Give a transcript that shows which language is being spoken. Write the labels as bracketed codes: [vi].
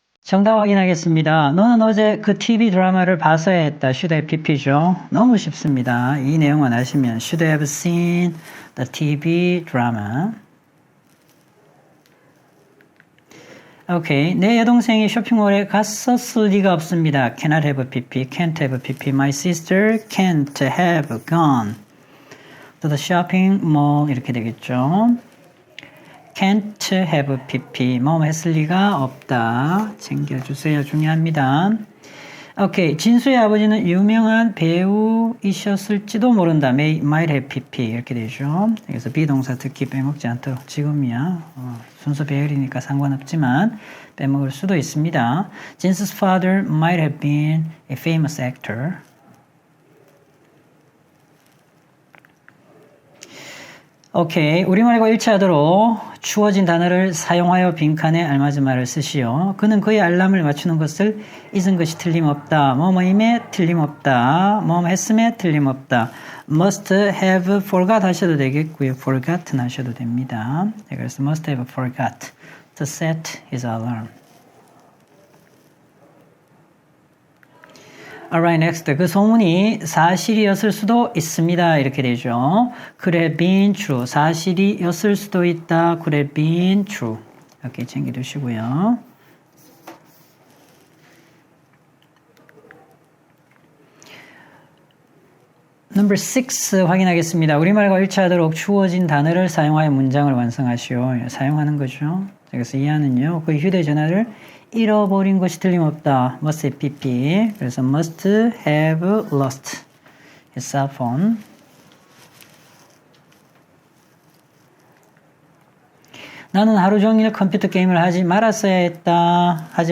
[ko] 정답 확인하겠습니다. 너는 어제 그 TV 드라마를 봤어야 했다. should have pp죠. 너무 쉽습니다. 이 내용만 아시면 [en] should have seen the TV drama. [ko] 오케이. 내 여동생이 쇼핑몰에 갔었을 리가 없습니다. [en] cannot have pp, can't have pp. My sister can't have gone to the shopping mall. [ko] 이렇게 되겠죠. can't have pp. 뭐 했을 리가 없다. 챙겨주세요. 중요합니다. 오케이. 진수의 아버지는 유명한 배우이셨을지도 모른다. [en] might have pp. 이렇게 되죠. [ko] 그래서 비동사 듣기 빼먹지 않도록 지금이야. 순서 배열이니까 상관없지만 빼먹을 수도 있습니다. [en] 진수's father might have been a famous actor. [ko] 오케이. 우리말과 일치하도록 주어진 단어를 사용하여 빈칸에 알맞은 말을 쓰시오. 그는 그의 알람을 맞추는 것을 잊은 것이 틀림없다. 뭐뭐임에 틀림없다. 뭐뭐 했음에 틀림없다. [en] must have forgot 하셔도 되겠고요. [ko] forgotten 하셔도 됩니다. [en] 네, 그래서 must have forgot to set his alarm. Alright, next. [ko] 그 소문이 사실이었을 수도 있습니다. 이렇게 되죠. [en] Could have been true. [ko] 사실이었을 수도 있다. [en] Could have been true. [ko] 이렇게 챙겨두시고요. Number 6 확인하겠습니다. 우리말과 일치하도록 주어진 단어를 사용하여 문장을 완성하시오. 사용하는 거죠. 그래서 이하는요. 그 휴대전화를 잃어버린 것이 틀림없다. [en] must have pp. 그래서 must have lost his cell phone. [ko] 나는 하루 종일 컴퓨터 게임을 하지 말았어야 했다.